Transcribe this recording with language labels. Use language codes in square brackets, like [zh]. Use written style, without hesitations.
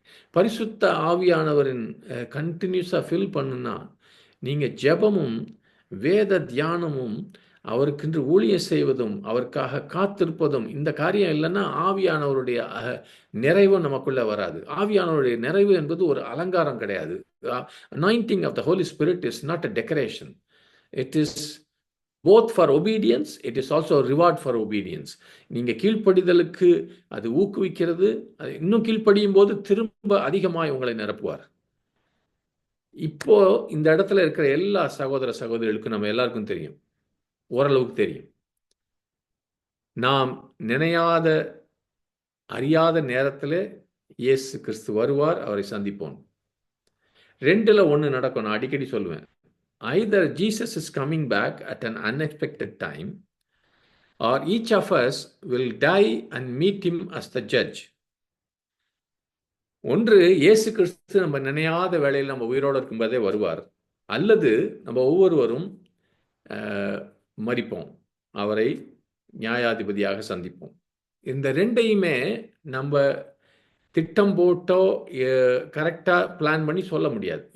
[ta] பரிசுத்த ஆவியானவரின் கண்டினியூஸாக ஃபில் பண்ணுன்னா நீங்கள் ஜெபமும் வேத தியானமும் அவருக்கென்று ஊழியம் செய்வதும் அவருக்காக காத்திருப்பதும் இந்த காரியம் இல்லைன்னா ஆவியானவருடைய நிறைவு நமக்குள்ள வராது. ஆவியானவருடைய நிறைவு என்பது ஒரு அலங்காரம் கிடையாது. [en] anointing of the Holy Spirit is not a decoration. It is both for obedience, it is also a reward for obedience. [ta] நீங்க கீழ்ப்படிதலுக்கு அது ஊக்குவிக்கிறது. இன்னும் கீழ்ப்படியும் போது திரும்ப அதிகமாய் உங்களை நிரப்புவார். இப்போ இந்த இடத்துல இருக்கிற எல்லா சகோதர சகோதரிகளுக்கும் நம்ம எல்லாருக்கும் தெரியும், ஓரளவுக்கு தெரியும். நாம் நினையாத அறியாத நேரத்தில் இயேசு கிறிஸ்து வருவார், அவரை சந்திப்போம். ரெண்டுல ஒன்று நடக்கும். நான் அடிக்கடி சொல்லுவேன், [en] either Jesus is coming back at an unexpected time or each of us will die and meet him as the judge. [ta] ஒன்று இயேசு கிறிஸ்து நம்ம நினையாத வேளையில் நம்ம உயிரோடு இருக்கும்போதே வருவார், அல்லது நம்ம ஒவ்வொருவரும் மரிப்போம், அவரை நியாயாதிபதியாக சந்திப்போம். இந்த ரெண்டையுமே நம்ம திட்டம் போட்டோ கரெக்டாக பிளான் பண்ணி சொல்ல முடியாது.